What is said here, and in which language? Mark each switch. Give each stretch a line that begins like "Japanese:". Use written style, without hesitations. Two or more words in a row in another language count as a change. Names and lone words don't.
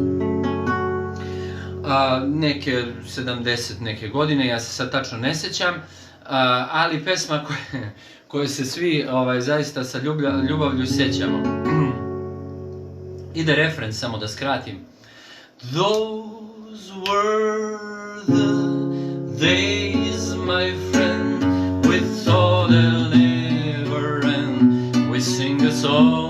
Serbian: neke 70 neke godine, ja se sad tačno ne sjećam, ali pesma koje se svi zaista sa ljubavlju sjećamo. Ide refren, samo da skratim.
English: Those were the days, my friend, we thought they'll never end. We sing a song